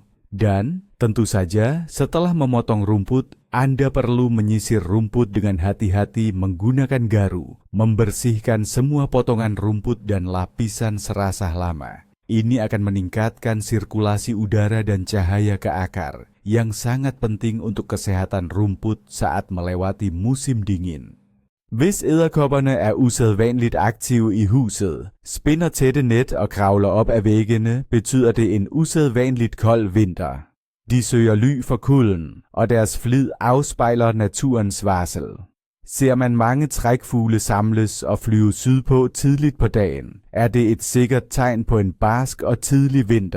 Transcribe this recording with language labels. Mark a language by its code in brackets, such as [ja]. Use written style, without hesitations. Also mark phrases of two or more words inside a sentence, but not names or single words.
[id] Dan tentu saja setelah memotong rumput, Anda perlu menyisir rumput dengan hati-hati menggunakan garu, membersihkan semua potongan rumput dan lapisan serasah lama. Ini akan meningkatkan sirkulasi udara dan cahaya ke akar, yang sangat penting untuk kesehatan rumput saat melewati musim dingin. [da] Hvis edderkopperne er usædvanligt aktive i huset, spinder tætte net og kravler op ad væggene, betyder det en usædvanligt kold vinter. De søger ly for kulden, og deres flid afspejler naturens varsel. Ser man mange trækfugle samles og flyve sydpå tidligt på dagen, er det et sikkert tegn på en barsk og tidlig vinter.